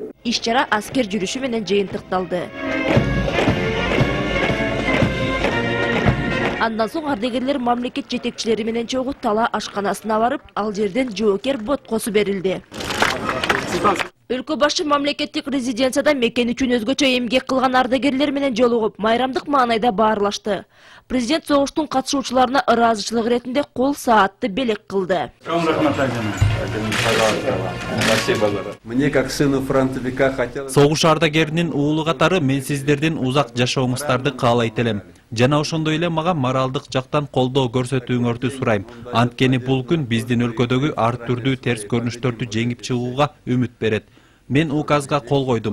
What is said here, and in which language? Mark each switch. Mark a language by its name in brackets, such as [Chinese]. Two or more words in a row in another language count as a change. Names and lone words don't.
[Kyrgyz] Иш-чара аскер жүрүшү менен жыйынтыкталды. Андан соң ардагерлер мамлекет жетекчилери менен чогуу Тала ашканасына барып, ал жерден жоокер боткосу берилди. Өлкө башы мамлекеттик резиденцияда мекен үчүн өзгөчө эмгек кылган ардагерлер менен жолугуп, майрамдык маанайда баарлашты. Президент согуштун катышуучуларына ыраазычылык иретинде кол саатты белек кылды. [Russian] Мне как сыну фронтовика хотелось... [Kyrgyz] Согуш ардагеринин уулу катары мен сиздердин узак жашооңуздарды каалайт элем. Жана ошондой эле мага моралдык жактан колдоо көрсөтүүңөрдү сурайм. Анткени бул күн биздин өлкөдөгү ар түрдүү терс көрүнүштөрдү жеңип чыгууга үмүт берет. Мен указга кол койдум.